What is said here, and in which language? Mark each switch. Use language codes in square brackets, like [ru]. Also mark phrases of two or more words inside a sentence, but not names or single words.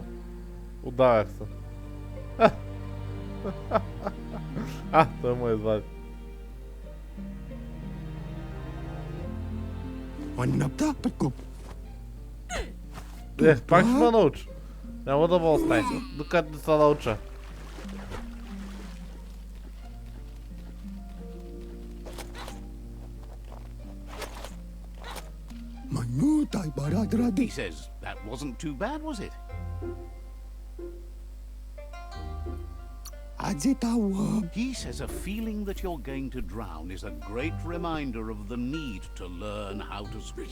[bg] Удавях се. Той му извади. Пак ще ме науча. Няма да ме остави, докато не се науча. [en] He says, that wasn't too bad, was it? He says a feeling that you're going to drown is a great reminder of the need to learn how to swim.